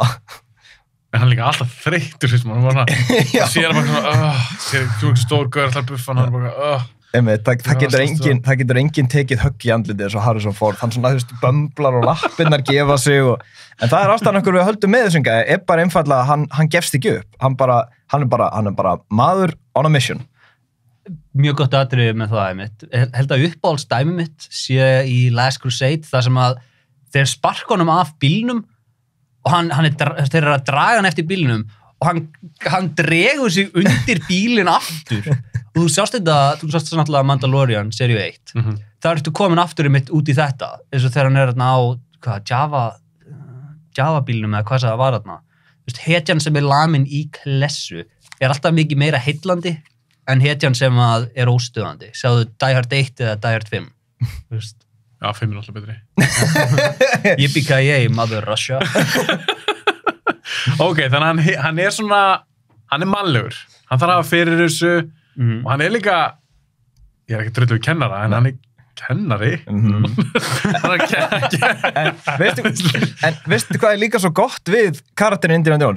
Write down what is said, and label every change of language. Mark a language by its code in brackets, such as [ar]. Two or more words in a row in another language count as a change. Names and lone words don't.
[is] En hann er líka alltaf þreytur, finnst maður, hann sér bara svona, sér ekki stór gaur alltaf buffan, hann er bara, það getur enginn tekið högg í andlitið eins og Harrison Ford, hann svona, þú veist, bömblar og lappirnar gefa sig en það er ástæðan okkur við höldum með þessum gæja, er bara einfaldlega að hann gefst ekki upp, hann er bara maður [en] on a mission. [is] Mjög gott atriði með það einmitt. Held að uppáhaldsdæmi mitt sé í Last Crusade, þar sem að þeir sparka honum af bílnum og þeir eru að draga hann eftir bílnum og hann dregur sig undir bílinn aftur. Og þú sást náttúrulega Mandalorian, seríu 1. Það ertu komin aftur einmitt út í þetta, eins og þegar hann er á Java bílnum eða hvað það var þarna. Hetjan sem er lamin í klessu er alltaf mikið meira heillandi en hetjan sem er óstöðandi. Sjáðu Die Hard 1 eða Die Hard 5. Já, 5 er alltaf betri. [en] Yippee-ki-yay, Mother Russia. [is] Ok, þannig hann er svona, hann er mannlegur. Hann þarf að hafa fyrir þessu og hann er líka, ég er ekki drulluð kennara, en hann er kennari. En veistu hvað er líka svo gott við karakterin Indiana Jones?